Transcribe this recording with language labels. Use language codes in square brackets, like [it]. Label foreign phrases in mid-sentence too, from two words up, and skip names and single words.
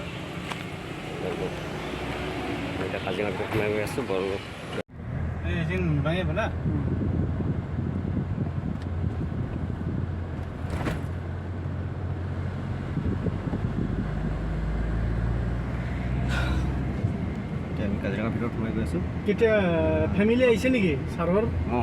[as] এতিয়া কাজিৰঙাত সোমাই গৈ আছোঁ বৰ ये मुड़ाए बना আমি কাজিৰঙাৰ ভিতৰত সোমাই গৈ আছোঁ কেতিয়া ফেমিলি আহিছে নেকি ছাৰৰ অঁ